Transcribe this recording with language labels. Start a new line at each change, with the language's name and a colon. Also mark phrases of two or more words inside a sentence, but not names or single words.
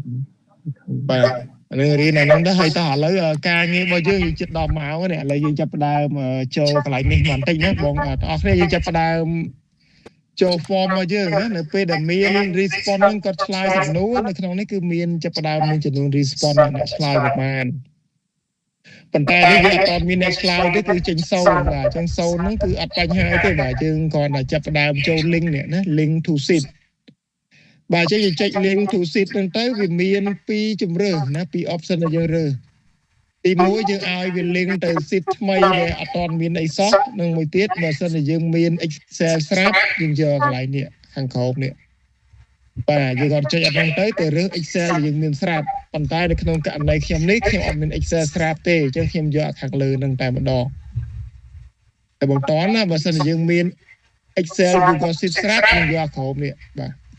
Khmer: បាទនឹងរៀនអាហ្នឹងទៅហើយតោះឥឡូវការងាររបស់យើងជិត10ម៉ោងនេះឥឡូវយើងចាប់ផ្ដើមចូលកន្លែងនេះបន្តិចណាបងបងប្អូនគ្នាយើងចាប់ផ្ដើមចូល form មកយើងណានៅពេលដែលមាន response ហ្នឹងគាត់ឆ្លើយសំណួរនៅក្នុង នេះគឺមានចាប់ផ្ដើមមានចំនួន response អ្នកឆ្លើយប្រមាណប៉ុន្តែនេះវាអត់មានអ្នកឆ្លើយទេគឺចេញ0បាទអញ្ចឹង0ហ្នឹងគឺអត់បញ្ហាទេបាទយើងគ្រាន់តែចាប់ ផ្ដើមចូល link នេះណា
English: link to sheet
Khmer: បាទអញ្ចឹងយើងចុច
English: link to sheet
Khmer: ហ្នឹងទៅវាមាន2ជម្រើសណា2 option ដែលយើង រើសទី1យើងឲ្យវា link ទៅ sheet ថ្មីដែលអត់ទាន់មានអីសោះនិងមួយទៀតបើសិនជាយើងមាន Excel ស្រាប់យើងយកកន្លែងនេះខាងក្រោមនេះបាទយើងក៏ចុចអត់ហ្នឹងទៅរើស Excel ដែលយើងមានស្រាប់ប៉ុន្តែនៅក្នុងករណីខ្ញុំនេះខ្ញុំអត់មាន Excel ស្រាប់ទេអញ្ចឹងខ្ញុំយកខាងលើហ្នឹងតែម្ដងតែបងតន់ណាបើសិនជាយើងមាន Excel Google Sheet ស្រាប់យើងយកក្រោមនេះបាទ